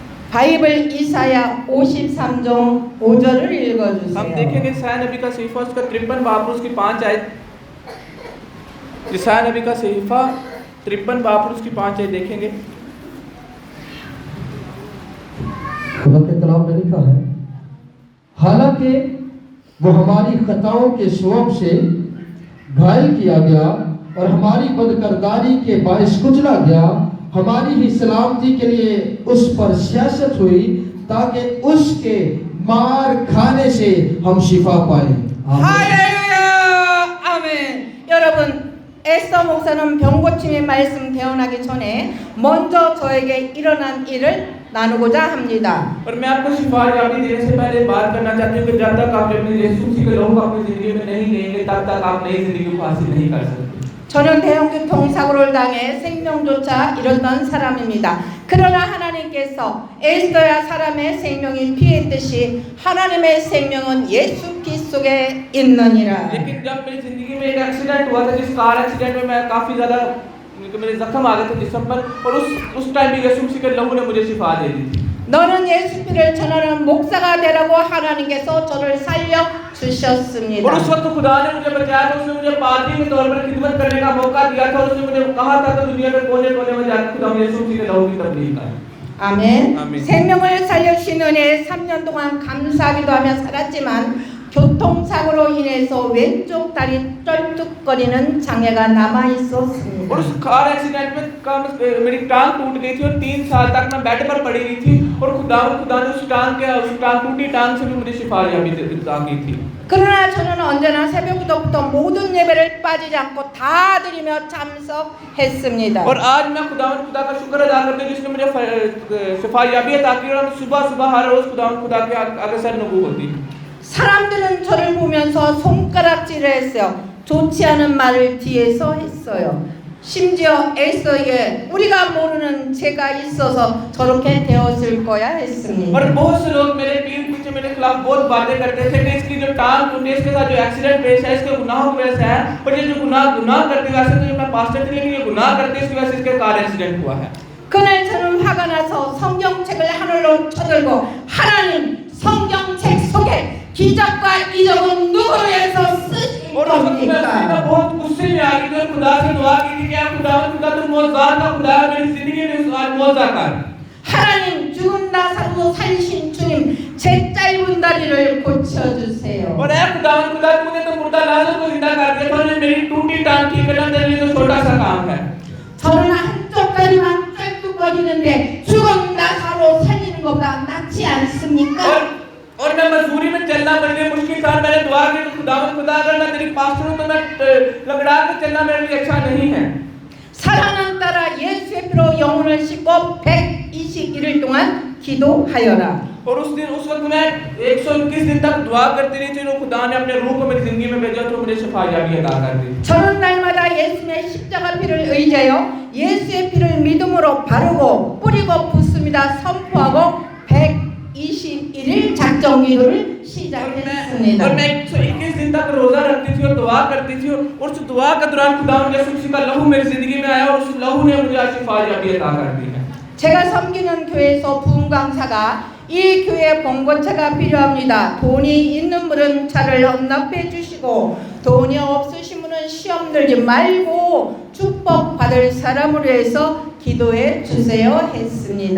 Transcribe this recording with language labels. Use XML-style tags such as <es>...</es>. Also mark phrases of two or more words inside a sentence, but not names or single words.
<ko>바이블 이사야 53장 5절을</ko> <ur>हम</ur> <ko>읽어주세요.</ko> <ur>دیکھیں گے یسعیاہ نبی کا صحیفہ اسکا 53 باب اور اسکی 5 آیت۔ یسعیاہ نبی کا صحیفہ 53 باب اور اسکی 5 آیت دیکھیں گے. خدا کے کلام میں لکھا ہے، حالانکہ وہ ہماری خطاؤں کے سبب سے گھائل کیا گیا اور ہماری بدکرداری کے باعث کچلا گیا، ہماری ہی سلامتی کے لیے اس پر سیاست ہوئی تاکہ اسکے مار کھانے سے ہم شفا پائے.</ur> <ko>할렐루야! 아멘. 여러분, 에스더 목사는 병고침의 말씀 대언하기 전에 먼저 저에게 일어난 일을 나누고자 합니다.</ko> <ur>اور میں آپکو شفا یابی دینے سے پہلے بات کرنا چاہتی ہوں کہ جب تک آپ اپنے یسوع مسیح کے لوگوں کو اپنی زندگی میں نہیں لیں گے تب تک آپ نئی زندگی کو حاصل نہیں کر سکتے.</ur> <ko>저는 대형교통사고를 당해 생명조차 잃었던 사람입니다. 그러나 하나님께서 에스더야 사람의 생명이 피했듯이 하나님의 생명은 예수 피 속에 있느니라.</ko> <ur>لیکن جب میری زندگی میں ایک ایکسیڈنٹ ہوا تھا، جس</ur> <en>car accident</en> <ur>میں میں کافی زیادہ میرے زخم آ گئے تھے جسم پر، اور اس ٹائم بھی یسوع مسیح کے لہو نے مجھے شفا دے دی تھی.</ur> <ko>너는 예수 피를 전하는 목사가 되라고 하나님께서 저를 살려 주셨습니다.</ko> <ur>اور اس وقت خدا نے مجھے بچایا تھا، اس نے مجھے پادری کے طور پر خدمت کرنے کا موقع دیا تھا، اس نے مجھے کہا تھا کہ دنیا میں کونے کونے میں جا کر خدا یسوع مسیح کے لہو کی تبلیغ کرے.</ur> <ko>아멘. 아멘. 생명을 살려주신 은혜에 3년 동안 감사하기도 하며 살았지만 교통사고로 인해서 왼쪽 다리 쩔뚝거리는 장애가 남아 있었습니다.</ko> <ur>اور اس</ur> <en>car accident</en> <ur>میں میری ٹانگ ٹوٹ گئی تھی اور 3 سال تک میں بیڈ پر پڑی رہی تھی، اور خدا نے اس ٹوٹی ٹانگ سے بھی مجھے شفا یابی عطا کی تھی.</ur> <ko>그러나 저는 언제나 새벽부터 모든 예배를 빠지지 않고 다 드리며 참석했습니다.</ko> <ur>اور آج میں خدا کا شکر ادا کرتے ہیں جس نے مجھے شفا یابی عطا کی، اور صبح ہر روز خدا کے آگے سر نبو ہوتی.</ur> <ko>사람들은 저를 보면서 손가락질을 했어요. 좋지 않은 말을 뒤에서 했어요. 심지어 에스더에게 우리가 모르는 죄가 있어서 저렇게 되었을 거야 했습니다.</ko> <ur>اور بہت سے لوگ میرے پیٹھ پیچھے میرے خلاف بہت باتیں کرتے تھے کہ اسکی جو ٹانگ ٹوٹی، اسکے ساتھ جو ایکسیڈنٹ پیش ہے، اسکے گناہوں کی وجہ سے ہے، اور یہ جو گناہ کرتی ہے، ویسے تو یہ میں پاسٹر تھی لیکن یہ گناہ کرتی ہے، اسکی وجہ سے اسکے کار ایکسیڈنٹ ہوا ہے.</ur> <ko>그날 저는 화가 나서 성경책을 하늘로 쳐들고 하나님 성경책 속에 기적과 이적은 누구를 위해서 쓰신</ko> <ur>اور اس وقت میں بہت غصے میں آ گئی تھی اور خدا سے دعا کی تھی کہ خدا تم موجودہ کا خدا میری زندگی میں موجودہ کر.</ur> <ko>하나님 죽은 나 살고 살리신 주님 제 짧은 다리를 고쳐주세요.</ko> <ur>اور اے خدا تو نے تو مردہ لعزر کو زندہ کر دیا تھا، میری ٹوٹی ٹانگ ٹھیک کرنا تیرے لیے تو چھوٹا سا کام ہے.</ur> <ko>저는 한쪽 다리만 쩔뚝거리는데 죽은 나 사로 살리는 것보다 낫지 않습니까?</ko> <ur>اور میں مجبوری میں چلنا میرے لیے مشکل تھا، میں نے دعا کی کہ خدا اگر میں تیری پاسٹر ہوں تو میں لنگڑا کے چلنا میرے لیے اچھا نہیں ہے.</ur> <ko>사랑은 따라 예수의 피로 영혼을 씻고 121일 동안 기도하여라.</ko> <ur>اور اس وقت میں 121 دن تک دعا کرتی رہی تھی، خدا نے اپنے روح کو میری زندگی میں بھیجا تو مجھے شفا یابی عطا کر دی.</ur> <ko>저는 날마다 예수님의 십자가 피를 의지하여 예수의 피를 믿음으로 바르고 뿌리고 붓습니다. 선포하고 121일 작정 기도를 시작했습니다.</ko> <ur>اور میں 121 دن تک روزہ رکھتی تھی اور دعا کرتی تھی، اور اس دعا کے دوران خدا نے یسوع مسیح کا لہو میری زندگی میں آیا، اور اس لہو نے مجھے شفا یابی عطا کر دی ہے.</ur> <ko>제가 섬기는 교회에서 부흥 강사가 이 교회에 봉고차가 필요합니다. 돈이 있는 분은 차를 헌납해 주시고 돈이 없으신 분은 시험 들지 말고 축복 받을 사람으로 해서 기도해 주세요 했습니다.</ko>